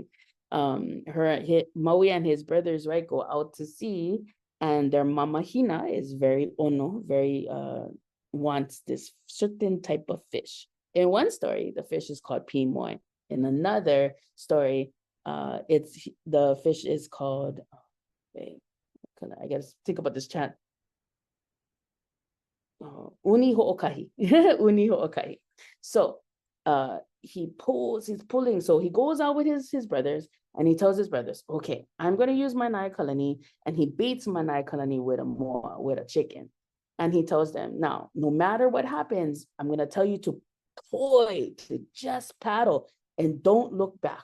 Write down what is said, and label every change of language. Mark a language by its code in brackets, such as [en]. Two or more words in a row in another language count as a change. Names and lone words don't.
[en] Maui and his brothers, right, go out to sea, and their mama Hina is very wants this certain type of fish. In one story, the fish is called pimoy. In another story, the fish is called I gotta think about this chant. [haw] Uni ho'okahi. Uni ho'okahi. [en] So he's pulling. So he goes out with his brothers and he tells his brothers, okay, I'm going to use my [haw] nai kalani, [en] and he beats my [haw] nai kalani [en] with a chicken. And he tells them, now, no matter what happens, I'm going to tell you to just paddle and don't look back.